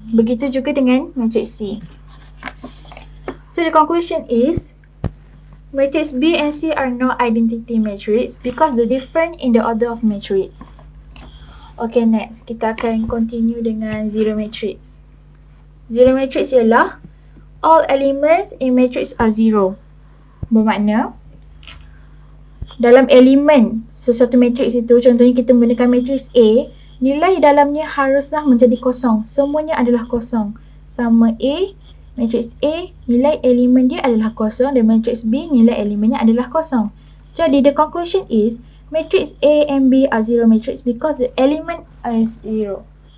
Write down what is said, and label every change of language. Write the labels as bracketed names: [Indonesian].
[Malay] Begitu juga dengan matrix C. [English] So the conclusion is matrix B and C are not identity matrix because the difference in the order of matrix. Okay, next [Malay] kita akan [English] continue dengan zero matrix. Zero matrix ialah all elements in matrix are zero. [Malay] Bermakna dalam elemen sesuatu matrix itu, contohnya kita menggunakan matrix A, nilai dalamnya haruslah menjadi kosong. Semuanya adalah kosong. Sama A, matrix A, nilai elemen dia adalah kosong, dan matrix B, nilai elemennya adalah kosong. [English] Jadi the conclusion is matrix A and B are zero matrix because the element is zero.